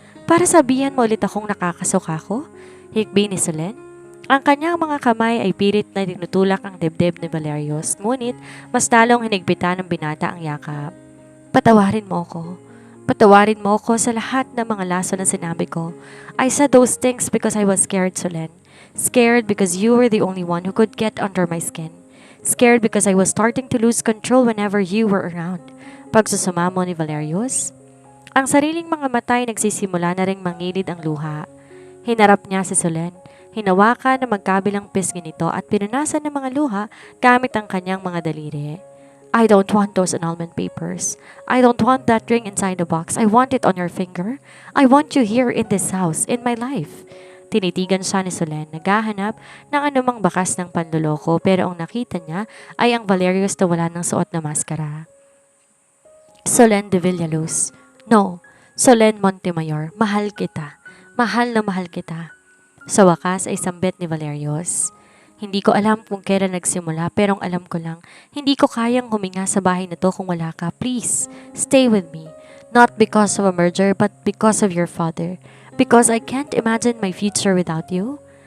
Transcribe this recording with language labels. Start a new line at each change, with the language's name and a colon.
Filipino: Para sabihan mo ulit akong nakakasuka ko? Hikbi ni Solen. Ang kanyang mga kamay ay pilit na tinutulak ang dibdib ni Valerios, ngunit mas lalong hinigpitan ng binata ang yakap. Patawarin mo ako. Patawarin mo ako sa lahat ng mga laso na sinabi ko.
English: I said those things because I was scared, Solen. Scared because you were the only one who could get under my skin. Scared because I was starting to lose control whenever you were around.
Filipino: Pagsusuma mo ni Valerios. Ang sariling mga mata ay nagsisimula na ring mangilid ang luha. Hinarap niya si Solen. Hinawakan ng magkabilang pisngi nito at pinunasan ng mga luha gamit ang kanyang mga daliri.
English: I don't want those annulment papers. I don't want that ring inside the box. I want it on your finger. I want you here in this house, in my life.
Filipino: Tinitigan siya ni Solen, naghahanap ng anumang bakas ng panloloko pero ang nakita niya ay ang Valerios na wala ng suot na maskara. Solen de Villaluz. No, Solen Montemayor, mahal kita. Mahal na mahal kita. Sa wakas ay sambit ni Valerios. Hindi ko alam kung kailan nagsimula pero ang alam ko lang, hindi ko kayang huminga sa bahay na to kung wala ka.
English: Please, stay with me. Not because of a merger but because of your father. Because I can't imagine my future without you.